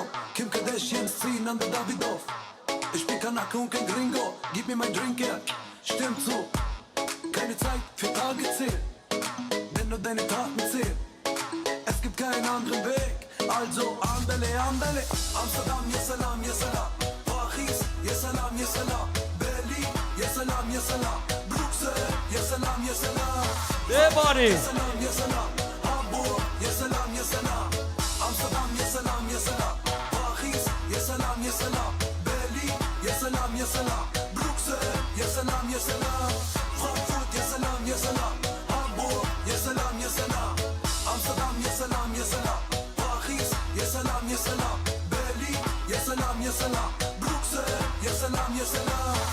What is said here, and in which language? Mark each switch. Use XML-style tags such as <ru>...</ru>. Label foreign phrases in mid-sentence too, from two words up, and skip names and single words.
<de>Kim Kardashian ziehen an der Davidoff. Ich bin Kanake und kein Gringo. Gib mir mein Drink her. Stimmt so. Keine Zeit für Tage zählen. Denn nur deine Taten zählen. Es gibt keinen anderen Weg.</de> <es>Also andale, andale, Amsterdam,</es> <ar>يا سلام، يا سلام. Paris, يا سلام، يا سلام. Berlin, يا سلام، يا سلام. Bruxelles, يا سلام، يا سلام. بباری يا سلام، يا سلام. Hamburg, يا سلام، يا سلام. Amsterdam, يا سلام، يا سلام. Paris, يا سلام، يا سلام. Berlin, يا سلام، يا سلام. Bruxelles, يا سلام، يا سلام. Frankfurt, يا سلام، يا سلام. Hamburg, يا سلام، يا سلام. Amsterdam, يا سلام، يا سلام. Paris, يا سلام، يا سلام. Berlin, يا سلام، يا سلام. Bruxelles, يا سلام، يا سلام.</ar>